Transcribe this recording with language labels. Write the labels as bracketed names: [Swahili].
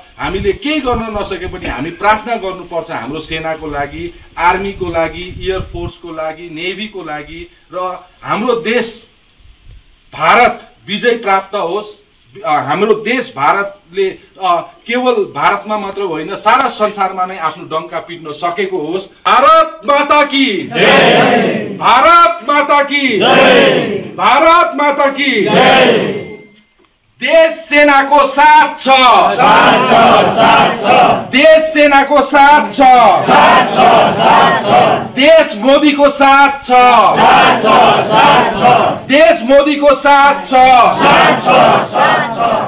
[Nepali] हामीले केही गर्न नसके पनि हामी प्रार्थना गर्नुपर्छ हाम्रो सेनाको लागि, आर्मीको लागि, एयर फोर्सको लागि, नेभीको लागि र हाम्रो देश भारत विजय प्राप्त होस्। हाम्रो देश भारतले केवल भारतमा मात्र होइन सारा संसारमा नै आफ्नो डंका पिट्न सकेको होस्। [Hindi] भारत माता की जय, भारत माता की जय, भारत माता की जय। [Nepali] देश सेनाको साथ छ, साथ छ, साथ छ। देश सेनाको साथ छ, साथ छ, साथ छ। देश मोदीको साथ छ, साथ छ, साथ छ। देश मोदीको साथ छ, साथ छ, साथ छ।